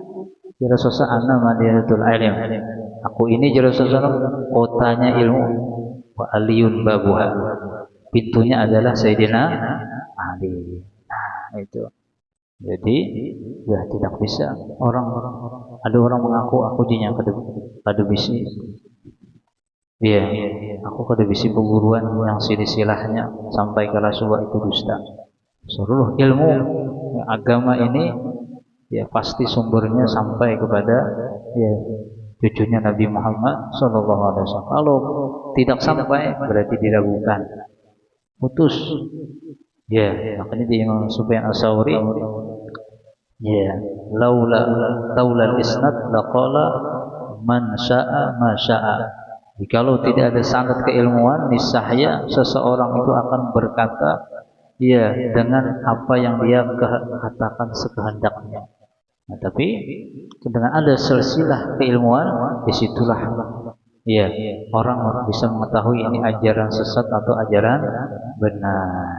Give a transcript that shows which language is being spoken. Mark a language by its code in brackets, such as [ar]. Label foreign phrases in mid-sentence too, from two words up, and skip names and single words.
[ar] Ya Rasulullah, ana madinatul ilm. [id] Aku ini [ar] ya Rasulullah [id] kotanya ilmu. [ar] Wa aliyun babuha. [id] Pintunya adalah Sayyidina Ali. Nah, itu. Jadi ya tidak bisa ada orang mengaku aku jinya [bjn] kada bisi. [id] Iya, aku [bjn] kada bisi [id] perguruan yang silsilahnya sampai ke Rasulullah itu dusta. Seluruh ilmu agama ini ya pasti sumbernya sampai kepada ya cucunya Nabi Muhammad [ar] sallallahu alaihi wasallam. [id] Kalau tidak sampai berarti diragukan, putus. Ya, makanya di Imam Sufyan Ats-Tsauri, ya, [ar] laula isnad laqala man syaa ma syaa. [id] Jikalau tidak ada sanad keilmuan, niscaya seseorang itu akan berkata ya dengan apa yang dia katakan sekehendaknya. Nah, tapi dengan ada silsilah keilmuan, disitulah ya orang bisa mengetahui ini ajaran sesat atau ajaran benar.